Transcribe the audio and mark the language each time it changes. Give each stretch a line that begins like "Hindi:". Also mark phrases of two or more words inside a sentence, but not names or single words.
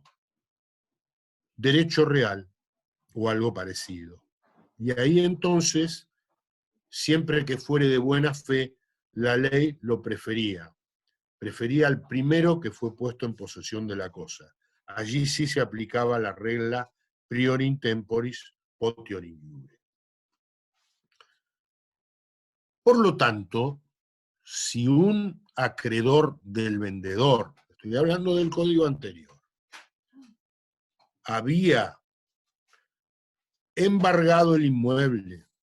Spanish: Derecho real o algo parecido. Y ahí entonces, siempre que fuere de buena fe, la ley lo prefería. Prefería al primero que fue puesto en posesión de la cosa. Allí sí se aplicaba la regla
Latin: prior in temporis potior in iure.
Spanish: Por lo tanto, si un acreedor del vendedor, estoy hablando del código anterior, había embargado el inmueble,